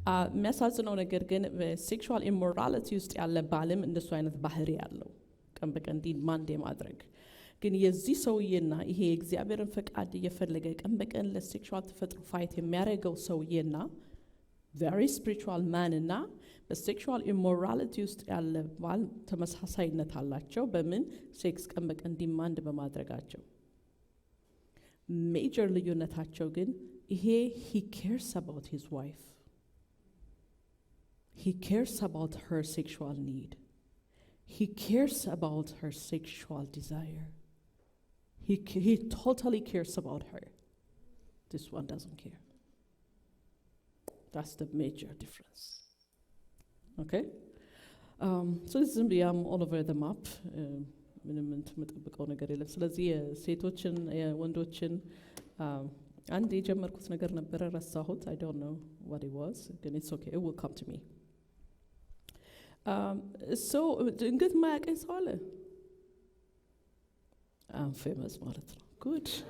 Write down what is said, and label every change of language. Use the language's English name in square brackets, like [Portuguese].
[Amharic] የሚያሳዝነው ነገር ግን በሴክሹዋል ኢሞራሊቲ ውስጥ ያለ ባልም እንደሱ አይነት ባህሪ ያለው ቀን በቀን ዲማንድ የማድረግ ግን የዚህ ሰውዬና ይሄ የእግዚአብሔርን ፈቃድ እየፈለገ ቀን በቀን ለሴክሹዋል ተፈጥሮ ፋይት የሚያደርገው ሰውዬና [English] very spiritual man [Amharic] እና በሴክሹዋል ኢሞራሊቲ ውስጥ ያለ ባል ተመሳሳይነት አላቸው። በምን? ሴክስ ቀን በቀን ዲማንድ በማድረጋቸው። ሜጀር ልዩነታቸው ግን ይሄ [English] he cares about his wife, he cares about her sexual need, he cares about her sexual desire, he totally cares about her. This one doesn't care. That's the major difference. Okay? So this is I'm all over the map. [Amharic] ምንም የምጠብቀው ነገር የለም። ስለዚህ የሴቶችን የወንዶችን አንድ የጀመርኩት ነገር ነበረ ረሳሁት። [English] I don't know what it was. [Amharic] ግን [English] it's okay. It will come to me. [Amharic] So ድንገት ማያውቀኝ ሰው አለ? [English] I'm famous [Amharic] ማለት ነው። [English] Good.